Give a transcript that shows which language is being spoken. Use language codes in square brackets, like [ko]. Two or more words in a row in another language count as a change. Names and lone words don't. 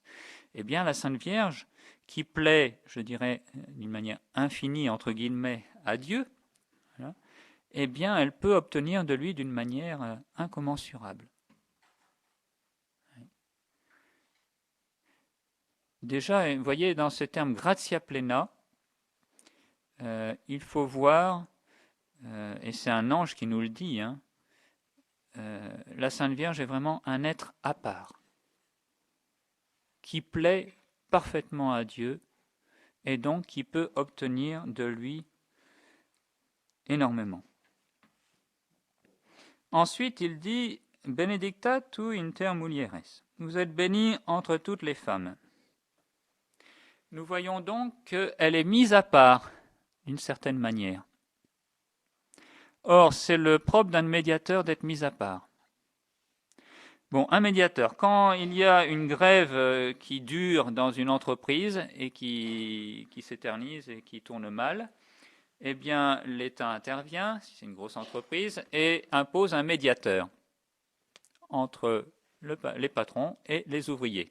[fr] Eh bien, la Sainte Vierge, qui plaît, je dirais, d'une manière infinie, entre guillemets, à Dieu, voilà, eh bien, elle peut obtenir de lui d'une manière incommensurable. Déjà, vous voyez, dans ce terme [la] gratia plena, [fr] il faut voir, et c'est un ange qui nous le dit, la Sainte Vierge est vraiment un être à part, qui plaît parfaitement à Dieu, et donc qui peut obtenir de lui énormément. Ensuite, il dit « [la] Benedicta tu inter mulieres ». [fr] Vous êtes bénie entre toutes les femmes. Nous voyons donc qu'elle est mise à part, d'une certaine manière. Or, c'est le propre d'un médiateur d'être mis à part. Bon, un médiateur, quand il y a une grève qui dure dans une entreprise et qui s'éternise et qui tourne mal, eh bien, l'État intervient, si c'est une grosse entreprise, et impose un médiateur entre les patrons et les ouvriers.